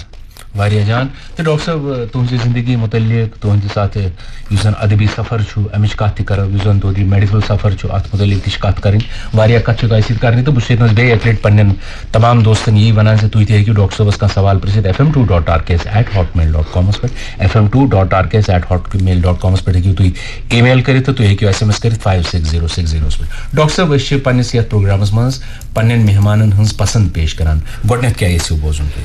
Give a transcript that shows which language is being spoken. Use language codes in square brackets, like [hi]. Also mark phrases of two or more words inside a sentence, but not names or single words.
[ks] واریاہ جان تو ڈاکٹر صاحب تہذی زندگی متعلق تہند ساتھ اس ادبی سفر امچ کت کرو اس تہذی میڈیکل سفر ات متعلق تہ کت کریں واریاہ کت تہ کرنی تو بس بیٚیہِ اکہِ لٹہِ پنن تمام دوستن یی ونان زِ تُہۍ تہِ ہیٚکِو ڈاکٹر صٲبس کانٛہہ سوال پرژھِتھ fm2.rks@hotmail.com پٮ۪ٹھ fm2.rks@hotmail.com پٮ۪ٹھ ہیٚکِو تُہۍ ای میل کٔرِتھ تہٕ تُہۍ ہیٚکِو SMS کٔرِتھ 56060 پٮ۪ٹھ ڈاکٹر صٲب أسۍ چھِ پننِس یتھ پروگرامس منٛز پننٮ۪ن مہمانن ہٕنٛز پسنٛد پیش کران گۄڈنیٚتھ کیٛاہ یژھِو بوزُن تُہۍ